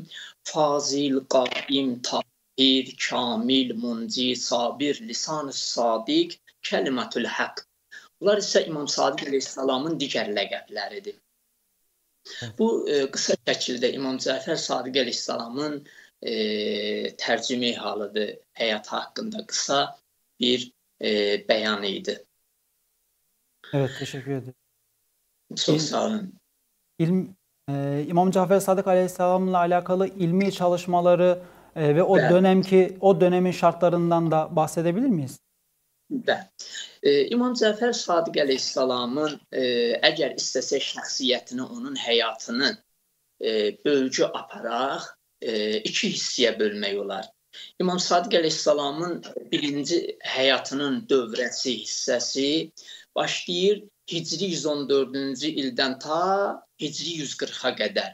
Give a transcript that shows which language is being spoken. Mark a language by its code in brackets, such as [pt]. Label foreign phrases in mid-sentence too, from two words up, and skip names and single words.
[az] Fazil, qaim, tahir, kamil, munci, sabir, lisan-ı sadiq, kəlimatül haqq. Bunlar isə İmam Sadiq əleyhissalamın digər ləqəbləridir. Bu qısa şəkildə İmam Cəfər Sadiq əleyhissalamın tərcümə halıdır, həyat haqqında qısa bir beyan idi. [tr] Evet, teşekkür ederim. Çok sağ olun. İmam Cafer Sadık Aleyhisselam'la alakalı ilmi çalışmaları ve o dönemin şartlarından da bahsedebilir miyiz? [az] İmam Cəfər Sadiq əleyhissalamın əgər istəsək şəxsiyyətini, onun həyatını bölgü aparaq, iki hissəyə bölmək olar. İmam Sadiq əleyhissalamın birinci həyatının dövrəsi, hissəsi başlayır Hicri 114-cü ildən ta Hicri 140-a qədər.